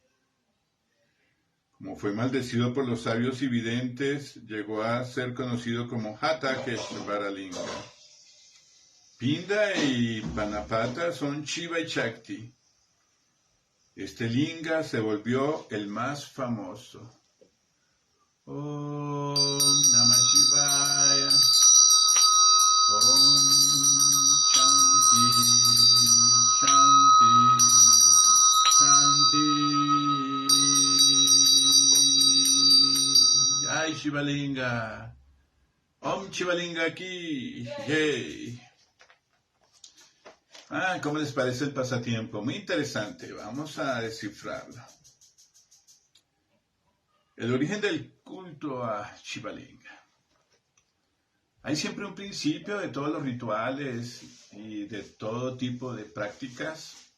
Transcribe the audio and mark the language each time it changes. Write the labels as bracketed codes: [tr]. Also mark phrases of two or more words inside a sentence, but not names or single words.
[es] Como fue maldecido por los sabios y videntes, llegó a ser conocido como Hatakeshvaralinga. Pinda y Panapata son Shiva y Shakti. Este linga se volvió el más famoso. [sa] ॐ नमः शिवाय. ॐ शान्तिः, शान्तिः, शान्तिः. [es] Ay, Shivalinga. [hi] ॐ शिवलिङ्ग की जय. [es] ¿Cómo les parece el pasatiempo? Muy interesante. Vamos a descifrarlo. El origen del culto a Shivalinga. Hay siempre un principio de todos los rituales y de todo tipo de prácticas.